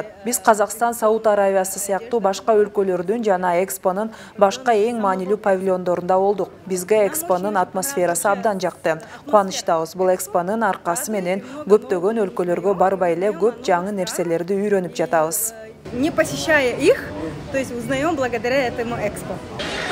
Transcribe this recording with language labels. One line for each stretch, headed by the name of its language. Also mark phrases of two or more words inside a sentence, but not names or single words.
Kyrgyz: Биз Казакстан, Сауд Арабиясы сыяктуу башка өлкөлөрдүн жана экспонун башка эң маанилүү павильондорунда болдук. Бизге экспонун атмосферасы абдан жакты. Кубанычтабыз. Бул экспонун аркасы менен көптөгөн өлкөлөргө барбай эле көп жаңы нерселерди үйрөнүп жатабыз.
Russian: Не посещая их, то есть узнаем благодаря этому экспо.